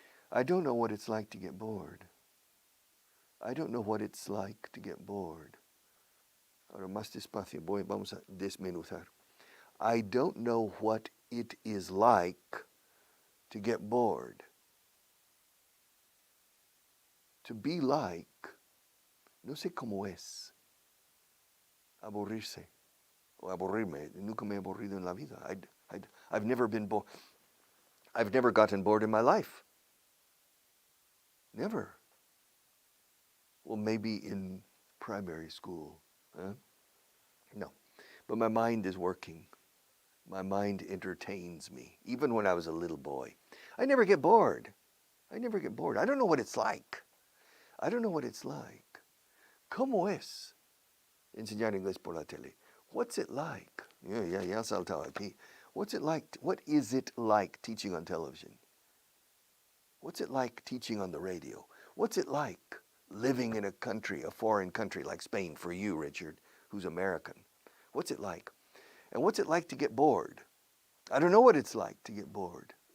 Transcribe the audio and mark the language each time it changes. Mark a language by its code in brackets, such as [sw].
[en] I don't know what it's like to get bored. I don't know what it's like to get bored. [es] Ahora más despacio, vamos a desmenuzar. [en] I don't know what it is like to get bored. To be like, [es] no sé cómo es. Aburrirse o aburrirme. Nunca me he aburrido en la vida. [en] I've never been bored. I've never gotten bored in my life. Never. Well, maybe in primary school. Huh? No. But my mind is working. My mind entertains me, even when I was a little boy. I never get bored. I never get bored. I don't know what it's like. I don't know what it's like. [es] ¿Cómo es enseñar inglés por la tele? [en] What's it like? [es] Ya saltado aquí. [en] What's it like? What is it like teaching on television? What's it like teaching on the radio? What's it like living in a country, a foreign country like Spain for you, Richard, who's American? What's it like? And what's it like to get bored? I don't know what it's like to get bored.